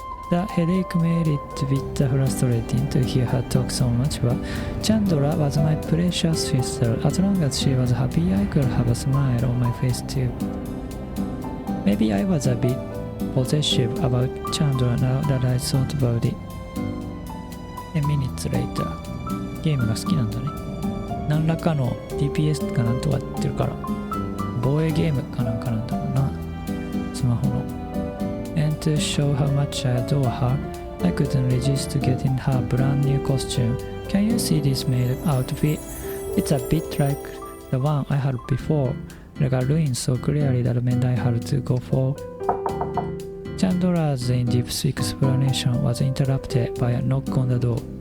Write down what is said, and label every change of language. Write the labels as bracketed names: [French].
[English] The headache made it a bit frustrating to hear her talk so much, but Chandra was my precious sister. As long as she was happy, I could have a smile on my face too. Maybe I was a bit possessive about Chandra now that I thought about it. 10 minutes later. [Japanese] ゲームが好きなんだね。何らかの DPS かなんとかやってるから、防衛ゲームかなんかなんだろうな。スマホの。 [English] And to show how much I adore her, I couldn't resist getting her brand new costume. Can you see this maid outfit? It's a bit like the one I had before. It got ruined so clearly that meant I had to go for. Chandra's in-depth explanation was interrupted by a knock on the door.